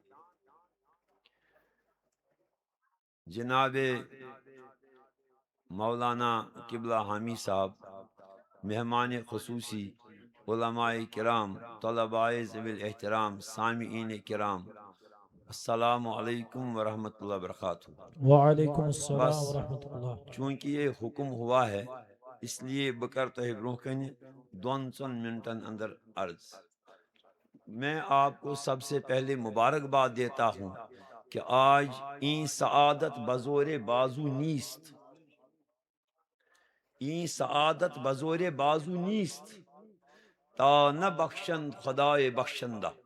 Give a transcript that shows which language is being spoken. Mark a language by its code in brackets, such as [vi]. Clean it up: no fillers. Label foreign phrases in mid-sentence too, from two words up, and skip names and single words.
[ur] جناب مولانا قبلہ حامی صاحب, مہمان خصوصی, علماء کرام, طلباء ذوی الاحترام, سامعین کرام, [ar] السلام علیکم ورحمۃ اللہ وبرکاتہ. وعلیکم السلام ورحمۃ اللہ. [ur] چونکہ یہ حکم ہوا ہے اس لیے [ks] بکر تہ برو کن 2 منٹن اندر عرض. [ur] میں آپ کو سب سے پہلے مبارکباد دیتا ہوں کہ آج [fa] این سعادت بزور بازو نیست. این سعادت بزور بازو نیست تا نہ بخشند خدائے بخشندہ.